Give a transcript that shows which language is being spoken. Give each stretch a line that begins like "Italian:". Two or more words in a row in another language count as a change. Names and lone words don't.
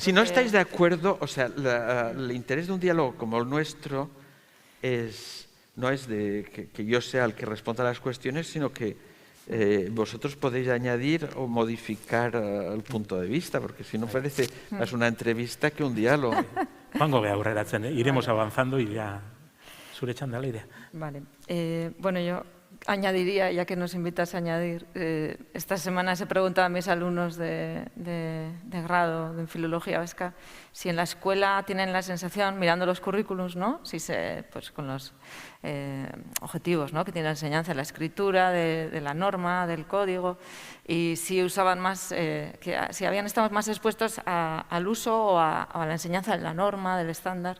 Spanish: Si no estáis de acuerdo, o sea, el interés de un diálogo como el nuestro no es de que yo sea el que responda a las cuestiones, sino que vosotros podéis añadir o modificar el punto de vista, porque si no parece más una entrevista que un diálogo.
Basque: Joango gea aurreratzen,
Spanish: iremos avanzando y ya
Basque: zure txanda
Spanish: la idea. Vale. Bueno, yo añadiría, ya que nos invitas a añadir, esta semana se preguntaba a mis alumnos de grado en Filología Vasca si en la escuela tienen la sensación, mirando los currículums, ¿no? Pues con los objetivos, ¿no?, que tiene la enseñanza, la escritura, de la norma, del código, y si usaban más, si habían estado más expuestos al uso o a la enseñanza de la norma, del estándar.